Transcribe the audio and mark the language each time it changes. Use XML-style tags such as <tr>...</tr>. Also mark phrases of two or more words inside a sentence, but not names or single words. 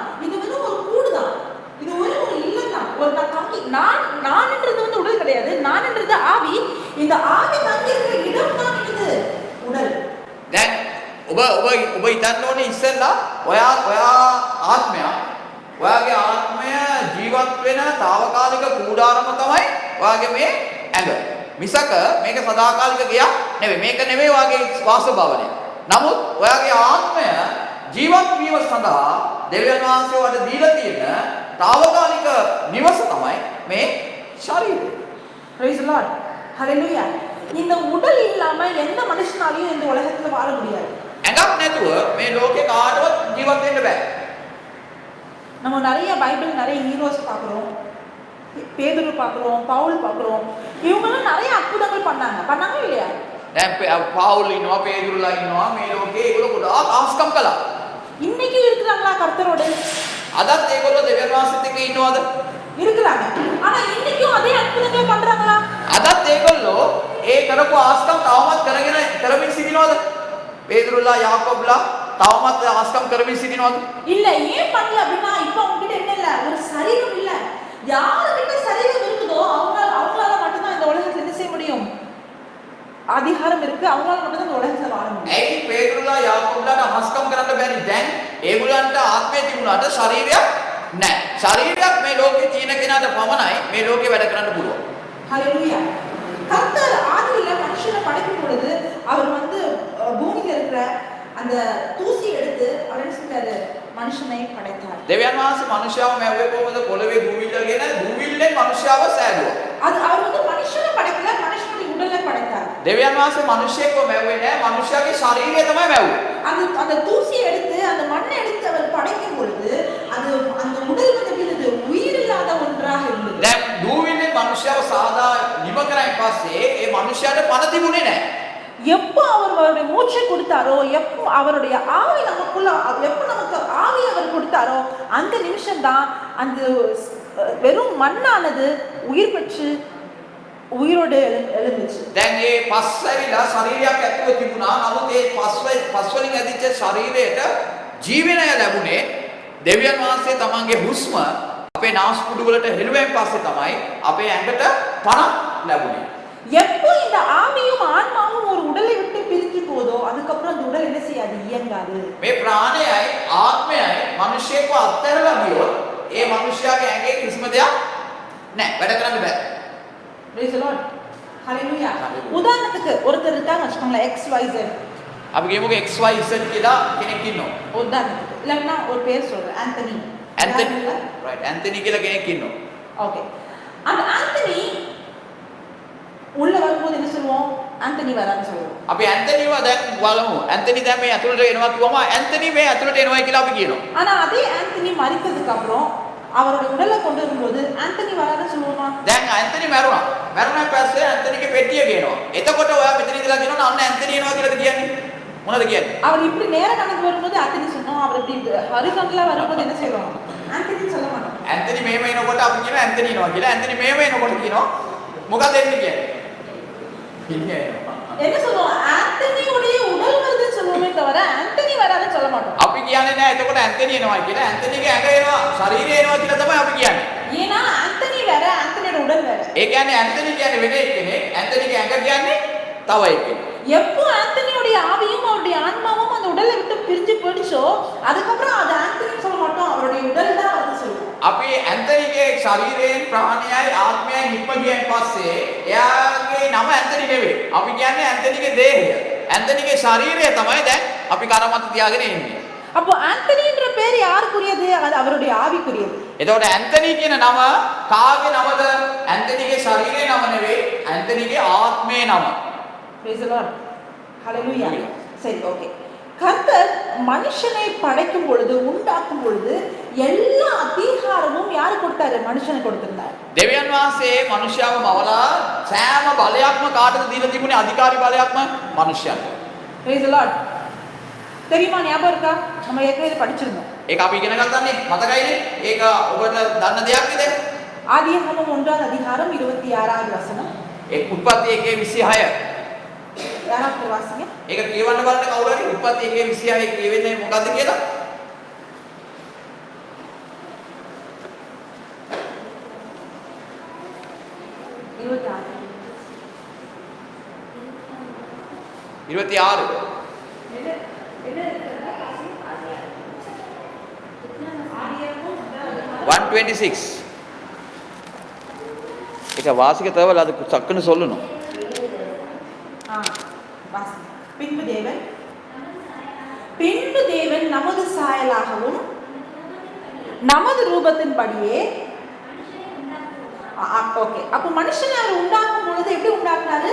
<ta>இது வந்து ஒரு கூடு தான். இது ஒரு இல்லம் தான். ஒரு நான் தங்கி நான்ன்றது வந்து உடல் கிடையாது. நான்ன்றது ஆவி. இந்த ஆவி தங்கி இருக்கிற இடம் தான் இது உடல்.</ta> <si>දැන් ඔබ හිතන්න ඕනේ ඉස්සෙල්ලා ඔයා ආත්මයක්. ඔයාගේ ආත්මය ජීවත් වෙන తాවකාලික කූඩාරම තමයි ඔයාගේ මේ ඇඟ. මිසක මේක සදාකාලික ගියක් නෙවෙයි. මේක නෙවෙයි ඔයාගේ වාස භවනය. නමුත් ඔයාගේ ආත්මය ජීවත් වීම සඳහා දෙවියන් වහන්සේ ඔයාලට දීලා තියෙන తాවකාලික නිවස තමයි මේ ශරීරය.</si> <en>Praise the Lord. Hallelujah.</en> <ta>இந்த உடல் இல்லாம எந்த மனுஷனாலையும் இந்த உலகத்துல வாழ முடியாது.</ta> <si>ඇඟක් නැතුව මේ ලෝකේ කාටවත් ජීවත් වෙන්න බෑ.</si> <ta>நம்ம நிறைய பைபிள் நிறைய ஹீரோஸ் பார்க்குறோம். பேதுரு பார்க்குறோம், பவுல் பார்க்குறோம். இவங்களும் நிறைய அற்புதங்கள் பண்ணாங்க இல்லையா?</ta> <si>දැන් පාවුල් ඉන්නවා, පේදුරුලා ඉන්නවා මේ ලෝකේ ඒගොල්ලෝ ගොඩාක් ආස්කම් කළා.</si> <ta>இன்னைக்கு இருக்கிறாங்களா கர்த்தரோட?</ta> <si>අදත් ඒගොල්ලෝ දෙවියන් වහන්සේත් එක්ක ඉන්නවද?</si> <ta>இருக்கிறாங்க. ஆனா இன்னைக்கும் அதே அற்புதங்கள் பண்றாங்களா?</ta> <si>අදත් ඒගොල්ලෝ ඒ කරපු ආස්කම් තවමත් කරමින් සිටිනවද? පේදුරුලා යාකෝබ්ලා තවමත් ආස්කම් කරමින් සිටිනවද?</si> <ta>இல்ல. ஏன் பண்ணல அப்படின்னா இப்போ அவங்க கிட்ட என்ன இல்ல? ஒரு சரீரம் இல்ல. யார்கிட்ட சரீரம் இருக்குதோ அவங்களால மட்டும் தான் இந்த உலகத்துல என்ன செய்ய முடியும்? அதிகாரம் இருக்கு. அவங்களால மட்டும் தான் இந்த உலகத்துல வாழ முடியும்.</ta> <si>ඇයි පේදුරුලා යාකෝබ්ලාට ආස්කම් කරන්න බැරි? දැන් ඒගොල්ලන්ට ආත්මය තිබුණාට ශරීරයක් නැහැ. ශරීරයක් මේ ලෝකේ තියෙන කෙනාට පමණයි මේ ලෝකේ වැඩ කරන්න පුළුවන්.</si> <en>ஹalleluya.</en> <ta>கர்த்தர் ஆதியில மனுஷனை படைக்கும் பொழுது அவர் வந்து பூமியில இருக்கிற அந்த தூசி எடுத்து அவர் என்ன செஞ்சாரு? மனுஷனை படைத்தார்.</ta> <si>දෙවියන් වහන්සේ මනුෂ්‍යව මැව්වේ කොහොමද? පොළවේ දූවිල්ලගෙන දූවිල්ලෙන් මනුෂ්‍යව සෑදුවා.</si> <ta>அது அவர் வந்து மனுஷனை படைக்கல, மனுஷனுடைய உடலை படைத்தார்.</ta> <si>දෙවියන් වහන්සේ මිනිස්සෙක්ව මැව්වේ නැහැ. මිනිස්යාගේ ශරීරය තමයි මැව්වේ.</si> <ta>அந்த தூசியை எடுத்து அந்த மண்ணை எடுத்து அவர் படைக்கும் பொழுது அது அந்த உடல் வந்து என்னது? உயிர் இல்லாத ஒன்றாக இருந்தது.</ta> <si>දැන් දූවිල්ලෙන් මිනිස්යාව සාදා නිම කරායින් පස්සේ ඒ මිනිස්යාට පණ තිබුණේ නැහැ.</si> <ta>எப்போ அவருடைய மூச்சை கொடுத்தாரோ, எப்போ அவருடைய ஆவி நமக்குள்ள, எப்போ நமக்கு ஆவி அவர் கொடுத்தாரோ அந்த நிமிஷம் தான் அந்த வெறும் மண்ணானது உயிர் பெற்று உயிரோடு எழுந்துச்சு.</ta> <si>දැන් මේ පස් ඇවිලා ශරීරයක් ඇතුළේ තිබුණා. නමුත් ඒ පස් වලින් ඇදිච්ච ශරීරයට ජීවනය ලැබුණේ දෙවියන් වහන්සේ තමන්ගේ හුස්ම අපේ නාස්පුඩු වලට හෙළුවෙන් පස්සේ තමයි අපේ ඇඟට පණක් ලැබුණේ.</si> <ta>எப்போ இந்த ஆவியும் ஆன்மாவும் ஒரு உடலை விட்டு பிரிஞ்சு போதோ அதுக்கப்புறம் அந்த உடல் என்ன செய்யாது, இயங்காது.</ta> <si>මේ ප්‍රාණයයි ආත්මයයි මිනිස්සෙක්ව අත්හැරලා ගියොත් ඒ මිනිස්යාගේ ඇඟේ කිසිම දෙයක් නැහැ. වැඩ කරන්න බෑ.</si> <en>Praise the Lord. Hallelujah.</en> <ta>உதாரணத்துக்கு ஒருத்தர் இருக்காங்க வச்சுக்கோங்களேன், XYZ.</ta> <si>අපි කියමුකෝ XYZ කියලා කෙනෙක් ඉන්නවා.</si> <ta>உதாரணத்துக்கு இல்லைன்னா ஒரு பேர் சொல்றேன், ஆந்தனி.</ta> <si>right, ஆந்தனி කියලා කෙනෙක් ඉන්නවා.</si> <ta>ஓகே. அந்த ஆந்தனி உள்ள வரும்போது என்ன சொல்லுவோம், ஆந்தனி வரான்னு சொல்லுவோம்.</ta> <si>අපි ඇන්තනිව දැන් බලමු. ඇන්තනි දැන් මේ ඇතුළට එනවා කිව්වම ඇන්තනි මේ ඇතුළට එනවා කියලා අපි කියනවා.</si> <ta>ஆனா அதே ஆந்தனி மரித்ததுக்கு அப்புறம் அவரோட உடலை கொண்டு வரும்போது ஆந்தனி வரான்னு சொல்லுவோமா?</ta> <si>දැන් ඇන්තනි මැරුණා. මැරුණාන් පස්සේ ඇන්තනිගේ පෙට්ටිය ගේනවා. එතකොට ඔයා මෙතන ඉඳලා කියනවා අන්න ඇන්තනි එනවා කියලාද කියන්නේ? මොනවද කියන්නේ?</si> <ta>அவர் இப்படி நேர கணக்கு வரும்போது ஆந்தனி சொன்னோம், அவர் இப்படி ஹரிசன்ல வரும்போது என்ன செய்வோம், ஆந்தனி சொல்ல மாட்டோம்.</ta> <si>ඇන්තනි මේම එනකොට අපි කියනවා ඇන්තනි එනවා කියලා. ඇන්තනි මේම එනකොට කියනවා මොකද එන්නේ කියන්නේ? කියන්නේ</si> <ta>என்ன சொல்லுவோம், ஆந்தனியுடைய உடல் வருதுன்னு சொல்லுவோமே தவிர ஆந்தனி வராதுன்னு சொல்ல மாட்டோம்.</ta> <si>අපි කියන්නේ නෑ එතකොට ඇන්තනි එනවා කියලා. ඇන්තනිගේ ඇඟ එනවා, ශරීරය එනවා කියලා තමයි අපි කියන්නේ.</si> <ta>ஏன்னா ஆந்தனி வேற, ஆந்தனியோட உடல் வேற.</ta> <si>ඒ කියන්නේ ඇන්තනි කියන්නේ වෙන එක්කෙනෙක්, ඇන්තනිගේ ඇඟ කියන්නේ තව එක්කෙනෙක්.</si> <ta>எப்போ ஆந்தனியோட ஆவியும் அவருடைய ஆன்மாவும் அந்த உடலை விட்டு பிரிஞ்சு போயிடுச்சோ அதுக்கப்புறம் அது ஆந்தனி சொல்ல மாட்டோம், அவருடைய உடல் தான் வந்து சொல்லுவோம்.</ta> <si>අපි ඇන්තනිගේ ශරීරයෙන් ප්‍රාණයයි ආත්මයයි නිප්ප ගියන් පස්සේ එයාගේ නම ඇන්තනි නෙවෙයි. අපි කියන්නේ ඇන්තනිගේ දේහය. ඇන්තනිගේ ශරීරය තමයි දැන් අපි කරමත තියාගෙන ඉන්නේ.</si> <ta>அப்போ ஆந்தனின்ற பேர் யாருக்குரியது? அது அவருடைய ஆவிக்குரியது.</ta> <si>එතකොට ඇන්තනි කියන නම කාගේ නමද? ඇන්තනිගේ ශරීරයේ නම නෙවෙයි, ඇන්තනිගේ ආත්මයේ නම.</si> <en>Praise the Lord. Hallelujah. சரி, ஓகே.</en> <ta>கர்த்தர் மனுஷனை படைக்கும் பொழுது, உண்டாக்கும் பொழுது எல்லா அதிகாரமும் யாரு கொடுத்தாரு? மனுஷனுக்கு கொடுத்திருந்தார்.</ta> <si>දෙවියන් වහන්සේ මනුෂ්‍යව මවලා සෑම බලයක්ම කාටද දීලා තිබුණේ? අධිකාරී බලයක්ම මනුෂ්‍යයට.</si> <en>Praise the Lord.</en> <ta>தெரியுமா, ஞாபகம் இருக்கா? நம்ம ஏற்கனவே படிச்சிருந்தோம்.</ta> <si>ඒක අපි ඉගෙන ගන්නනේ මතකයිනේ? ඒක ඔබට දන්න දෙයක් නේද?</si> <ta>ஆதியாகமம் 1வது அதிகாரம் 26வது வசனம்.</ta> <si>ඒ උත්පත්ති 1:26.</si> <ta>யாராவது வாசிங்க.</ta> <si>ඒක කියවන්න බලන්න කවුරු හරි උත්පත්ති 1:26 කියවෙන්නේ මොකද්ද කියලා?</si> <ta>இருபத்தி ஆறு 126</ta> <si>ඒක වාසික තවල</si> <ta>அது சக்குன்னு சொல்லணும். பின்பு தேவன் நமது சாயலாகவும் நமது ரூபத்தின்படியே, ஓகே, அப்ப மனுஷனை அவர் உண்டாக்கும் பொழுது எப்படி உண்டாக்குனாரு?</ta>